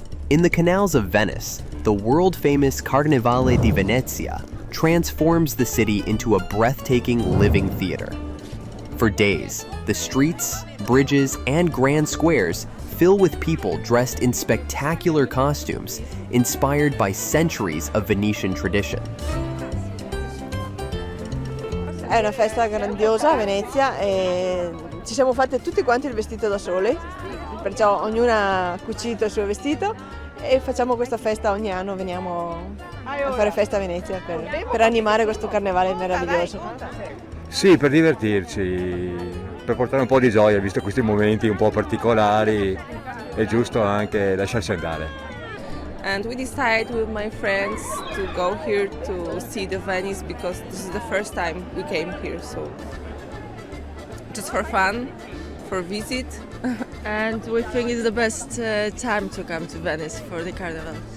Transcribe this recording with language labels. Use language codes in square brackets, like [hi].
[en] In the canals of Venice, the world-famous Carnivale di Venezia transforms the city into a breathtaking living theater. For days, the streets, bridges, and grand squares fill with people dressed in spectacular costumes inspired by centuries of Venetian tradition. [it] È una festa grandiosa a Venezia e ci siamo fatte tutti quanti il vestito da sole, perciò ognuna ha cucito il suo vestito e facciamo questa festa ogni anno, veniamo a fare festa a Venezia per animare questo carnevale meraviglioso. Sì, per divertirci, per portare un po' di gioia, visto questi momenti un po' particolari, è giusto anche lasciarsi andare. [en] And we decided with my friends to go here to see the Venice because this is the first time we came here, so just for fun, for visit. And we think it's the best time to come to Venice for the Carnival.